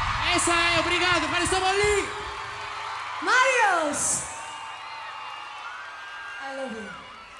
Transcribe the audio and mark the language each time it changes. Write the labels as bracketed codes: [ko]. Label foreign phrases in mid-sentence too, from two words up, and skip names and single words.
[pt] Essa é, obrigado, [el] ευχαριστώ πολύ. Μάριος! [en] I love you.